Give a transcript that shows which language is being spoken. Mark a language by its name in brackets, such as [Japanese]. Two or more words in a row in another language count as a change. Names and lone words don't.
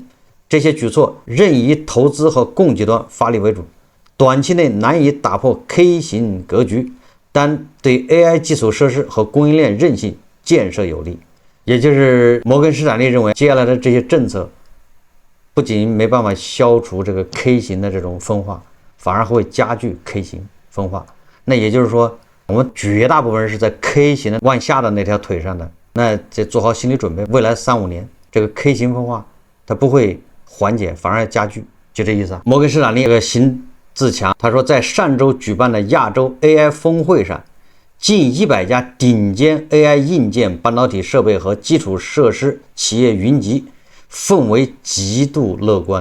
[Chinese] 這些舉措仍以投資和供給端發力為主，短期內難以打破 K 型格局，但對 AI 基礎設施和供應鏈韌性建設有利。也就是摩根士丹利認為，接下來的這些政策不僅沒辦法消除這個 K 型的這種分化，反而會加劇 K 型分化。那也就是說，我們絕大部分人是在 K 型的往下的那條腿上的，那得做好心理準備，未來3-5年這個 K 型分化它不會緩解，反而加劇，就這意思啊。摩根士丹利這個邢志強他說，在上周舉辦的亞洲 AI 峰會上，近100家頂尖 AI 硬件、半導體設備和基礎設施企業雲集，氛圍極度樂觀。